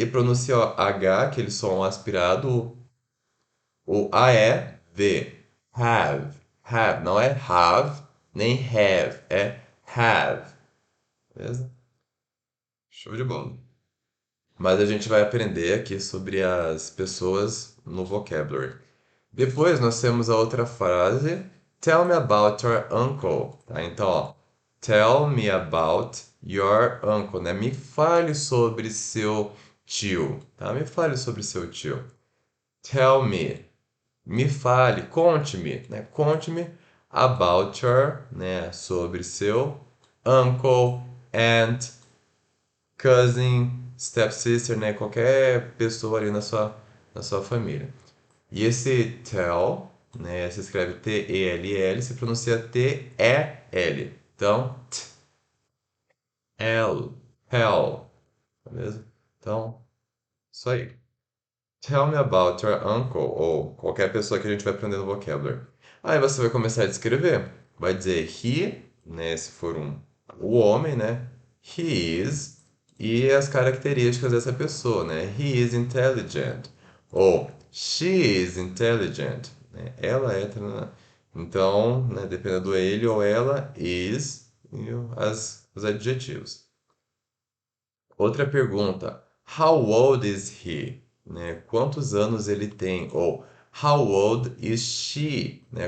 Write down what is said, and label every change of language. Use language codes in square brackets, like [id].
[pt] E pronuncia o H, aquele som aspirado, o A-E-V. Have. Have. Não é have, nem have. É have. Beleza? Show de bola. Mas a gente vai aprender aqui sobre as pessoas no vocabulary. Depois nós temos a outra frase, [en] Tell me about your uncle. [pt] Tá? Então, ó, [en] Tell me about your uncle, [pt] né? Me fale sobre seu tio, tá? Me fale sobre seu tio. [en] Tell me, [pt] me fale, conte-me, né? Conte-me [en] about your, [pt] né? Sobre seu uncle, aunt, cousin, stepsister, né? Qualquer pessoa ali na sua família. E esse tell, né, se escreve T-E-L-L, se pronuncia T-E-L. Então, L, tell, beleza? Então, isso aí. [en] Tell me about your uncle, [pt] ou qualquer pessoa que a gente vai aprender no vocabulary. Aí você vai começar a descrever. Vai dizer he, né, se for o homem, né? He is, e as características dessa pessoa, né? [en] He is intelligent, ou she is intelligent, né? [pt] Ela é. Então, né, dependendo do ele ou ela, is, e os adjetivos. Outra pergunta. [en] How old is he? Né? [pt] Quantos anos ele tem? Ou [en] how old is she? [pt] Né?